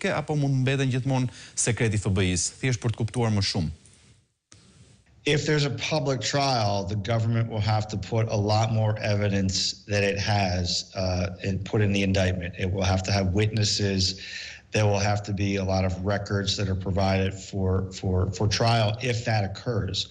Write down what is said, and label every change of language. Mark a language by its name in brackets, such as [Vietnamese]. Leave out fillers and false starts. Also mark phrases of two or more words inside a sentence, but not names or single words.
[Albanian] publike apo mund mbeten gjithmonë sekreti FBI-s, thjesht për të kuptuar më shumë? [English] If there's a public trial, the government will have to put a lot more evidence that it has and put in the indictment. It will have to have witnesses. There will have to be a lot of records that are provided for trial if that occurs.